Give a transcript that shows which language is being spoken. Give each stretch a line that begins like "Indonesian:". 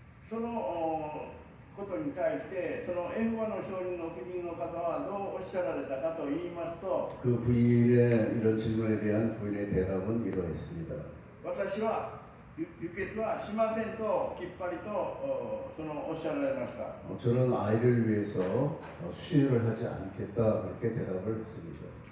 Japanese: そのことに対してそのエホバの証人の婦人の方はどうおっしゃられたかと言いますと、
Korean: 그 부인의 이런 질문에 대한 부인의 대답은 이러했습니다.
Japanese: 私は輸血はしませんときっぱりとそのおっしゃられました。
Korean: 저는 아이를 위해서 수혈을 하지 않겠다 그렇게 대답을 했습니다.